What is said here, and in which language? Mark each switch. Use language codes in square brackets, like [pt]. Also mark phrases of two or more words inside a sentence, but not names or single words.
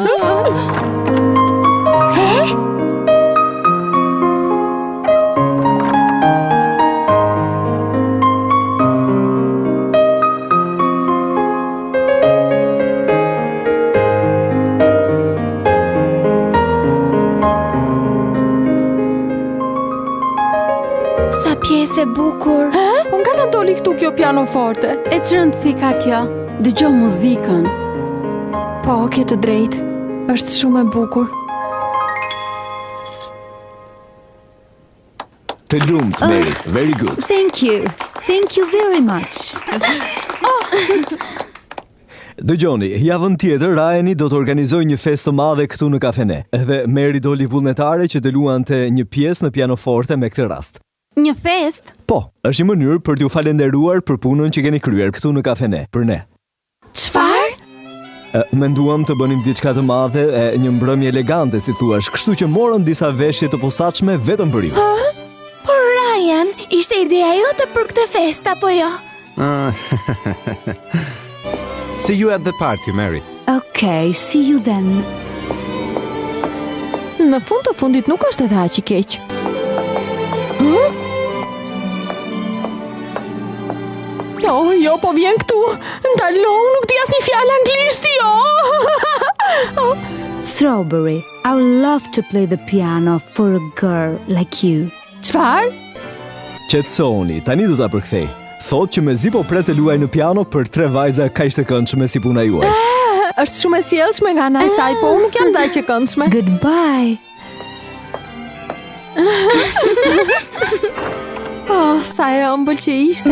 [sq] Pjesë e bukur. Nga na doli këtu kjo pianoforte? E çrëndsi ka kjo. Dëgjoj muzikën. Po, ke të drejtë. Është shumë e bukur. Të lumt, [en] Mary. Very good. Thank you very much. [sq] Dëgjoni, javën tjetër Ryani do të organizojë një festë të madhe këtu në kafene. Edhe Mary doli vullnetare që të luante një pjesë në pianoforte me këtë rast. Një fest? Po, është një mënyrë për t'ju falenderuar për punën që keni kryer këtu në kafene, për ne. Çfarë? Menduam të bënim diçka të madhe, një mbrëmje elegante, si thuash, kështu që morëm disa veshje të posaçme vetëm për ju. Por Ryan, ishte ideja jote për këtë fest apo jo? [en] See you at the party, Mary. Okay, see you then. [sq] Në fund të fundit nuk është edhe aq i keq. Jo, po vjen këtu. Ndalo, nuk di asnjë fjalë anglisht, jo. [en] Strawberry, I would love to play the piano for a girl like you. [sq] Çfarë? Qetësoni, tani do ta përkthej. Thot që mezi po pret të luaj në piano për 3 vajza kaq të këndshme si puna juaj. Është shumë e sjellshme nga ana e saj, po unë nuk jam daq e këndshme. [en] Goodbye. [sq] Sa e ëmbël që ishte.